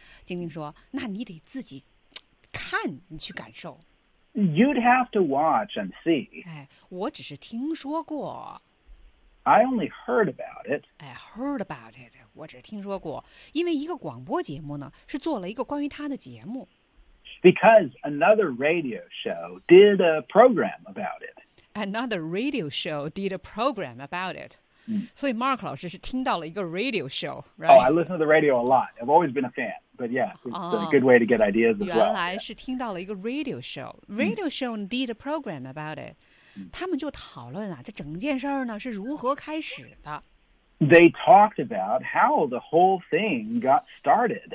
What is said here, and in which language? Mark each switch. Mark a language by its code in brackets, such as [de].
[zh] 晶晶说，那你得自己看，你去感受。 [en] You'd have to watch and see. [zh] 哎，我只是听说过。 [en] I only heard about it. I heard about it. [zh] 我只听说过，因为一个广播节目呢，是做了一个关于他的节目。 [en] Because another radio show did a program about it. Another radio show did a program about it. [zh] 所以 Mark 老师是听到了一个 radio show, right? [en] Oh, I listen to the radio a lot. I've always been a fan. But yeah, it's a good way to get ideas as well. [zh] 原来是听到了一个 [en] radio show. Radio show did a program about it. [zh] 他们就讨论啊，这整件事儿呢是如何开始的。 They talked about how the whole thing got started.